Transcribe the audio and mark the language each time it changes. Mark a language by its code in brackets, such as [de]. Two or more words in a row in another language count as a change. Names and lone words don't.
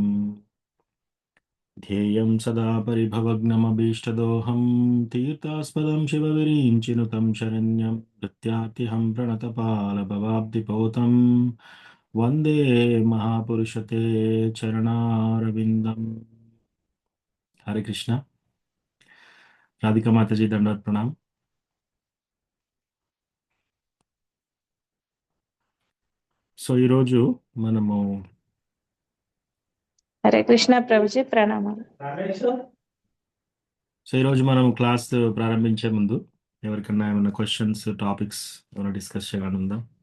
[sa] ध्येयं सदा परिभवग्नमभीष्टदोहं तीर्थास्पदं शिवविरिञ्चिनुतं शरण्यं प्रत्यार्तिहं प्रणतपालभवाब्धिपोतं वन्दे महापुरुषते चरणारविन्दम्। हरे कृष्ణ। [te] రాధికా మాతాజీ దండవత్ ప్రణామ్. సో ఈరోజు మనము హరే కృష్ణ ప్రభుజీ ప్రణామాలు. క్లాస్ ప్రారంభించే ముందు ఎవరికన్నా ఏమైనా [en] questions topics [te] ఏమైనా డిస్కస్ చేయాలని ఉందా?